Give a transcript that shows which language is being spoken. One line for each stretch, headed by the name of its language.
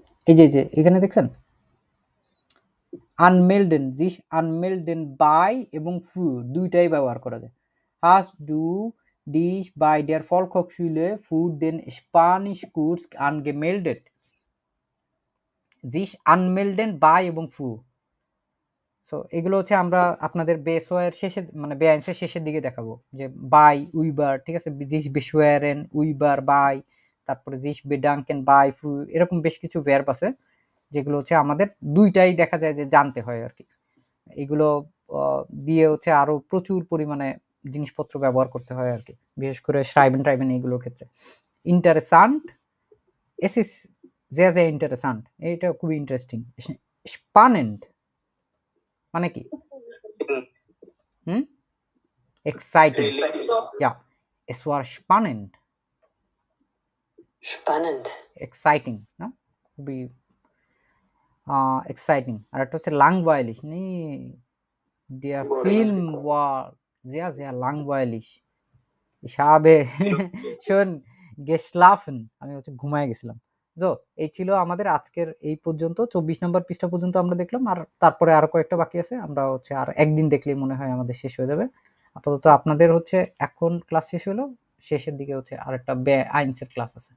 Bangla: এই যে এখানে দেখছেন আনমেলডেন, জিস আনমেলডেন বাই এবং ফু দুইটাই ব্যবহার করা যায়।
German: Hast du dich bei der Volkshochschule für den Spanischkurs angemeldet?
Bangla: জিস আনমেলডেন by এবং ফু। সো এগুলো হচ্ছে আমরা আপনাদের বেসওয়ার শেষে মানে বেআইনসের শেষের দিকে দেখাবো, যে বাই উইবার, ঠিক আছে, জিস বেশওয়ারেন উইবার বাই, তারপরে জিস বেডাঙ্কেন বাই ফু, এরকম বেশ কিছু ভার্ব আছে যেগুলো হচ্ছে আমাদের দুইটাই দেখা যায় যে জানতে হয় আর কি। এগুলো দিয়ে হচ্ছে আরো প্রচুর পরিমাণে জিনিসপত্র ব্যবহার করতে হয় আর কি, বিশেষ করে schreiben টাইবেন এইগুলোর ক্ষেত্রে।
German: ইন্টারেসান্ট, es ist sehr sehr interessant,
Bangla: এটা খুবই ইন্টারেস্টিং। spannend মানে কি?
German: exciting, ja, es war spannend, exciting না, খুবই exciting।
Bangla: আর একটা হচ্ছে
German: langweilig, der Film war sehr sehr langweilig, ich habe schon geschlafen,
Bangla: আমি হচ্ছে ঘুমায় গেছিলাম। তো এই ছিল আমাদের আজকের এই পর্যন্ত 24 নম্বর পৃষ্ঠা পর্যন্ত আমরা দেখলাম, আর তারপরে আরো কয়েকটা বাকি আছে, আমরা হচ্ছে আর একদিন দেখলেই মনে হয় আমাদের শেষ হয়ে যাবে। আপাতত আপনাদের হচ্ছে এখন ক্লাস শেষ হলো, শেষের দিকে হচ্ছে আরেকটা বেআইনসের ক্লাস আছে।